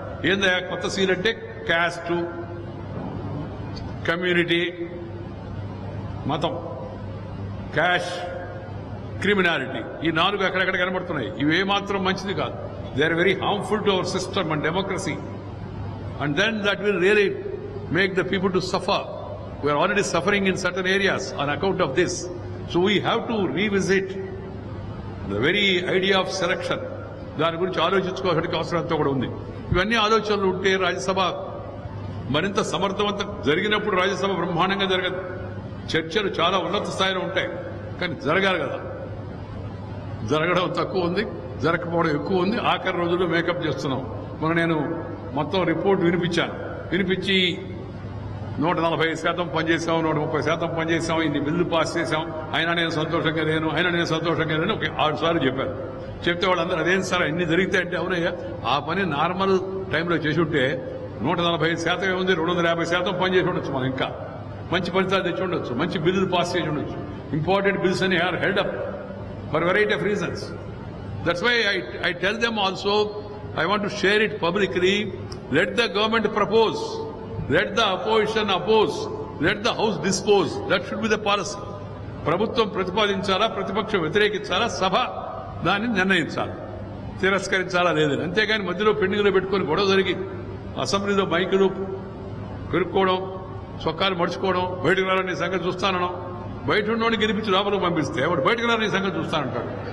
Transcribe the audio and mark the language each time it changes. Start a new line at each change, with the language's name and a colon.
Telugu: ఏందయ్యా కొత్త సీలు అంటే క్యాస్టు, కమ్యూనిటీ, మతం, క్యాష్, క్రిమినాలిటీ. ఈ 4 అక్కడక్కడ కనబడుతున్నాయి. ఇవే మాత్రం మంచిది కాదు.
English: They are very harmful to our system and democracy. And then that will really make the people to suffer. We are already suffering in certain areas on account of this. So we have to revisit the very idea of selection.
Telugu: దాని గురించి ఆలోచించుకోవాల్సిన అవసరం అంతా కూడా ఉంది. ఇవన్నీ ఆలోచనలు ఉంటే రాజ్యసభ మరింత సమర్థవంతం జరిగినప్పుడు రాజ్యసభ బ్రహ్మాండంగా జరగదు. చర్చలు చాలా ఉన్నత స్థాయిలో ఉంటాయి, కానీ జరగాలి కదా. జరగడం తక్కువ ఉంది, జరగకపోవడం ఎక్కువ ఉంది. ఆఖరి రోజుల్లో మేకప్ చేస్తున్నాం. నేను మొత్తం రిపోర్ట్ వినిపించి 140% పనిచేసాం, 130% పనిచేసాం, ఇన్ని బిల్లు పాస్ చేశాం, అయినా నేను సంతోషంగా లేను ఒక 6 సార్లు చెప్పారు. చెప్తే వాళ్ళందరూ అదేం సార్ ఇన్ని జరిగితే అవునయ్యా, ఆ పని నార్మల్ టైంలో చేసి ఉంటే 145% ఏముంది, 250% పని చేసి ఉండొచ్చు. మనం ఇంకా మంచి ఫలితాలు తెచ్చి ఉండొచ్చు, మంచి బిల్లులు పాస్ చేసి ఉండొచ్చు.
English: Important bills అని held up for variety of reasons. That's why I tell them also I want to share it publicly. Let the government propose. Let the opposition oppose. Let the House dispose. That should be the policy.
Telugu: ప్రభుత్వం ప్రతిపాదించాలా, ప్రతిపక్షం వ్యతిరేకించాలా, సభ దాన్ని నిర్ణయించాలి, తిరస్కరించాలా లేదని. అంతేగాని మధ్యలో పెండింగ్లో పెట్టుకుని గొడవ జరిగి అసెంబ్లీలో మైకులు పెరుక్కోవడం, చొక్కాలు మడుచుకోవడం, బయటకు రాలని సంగతి చూస్తానడం, బయట ఉన్నోడిని గెలిపించి లోపలికి పంపిస్తే వాడు బయటకు రాలని సంగతి చూస్తానంటాడు.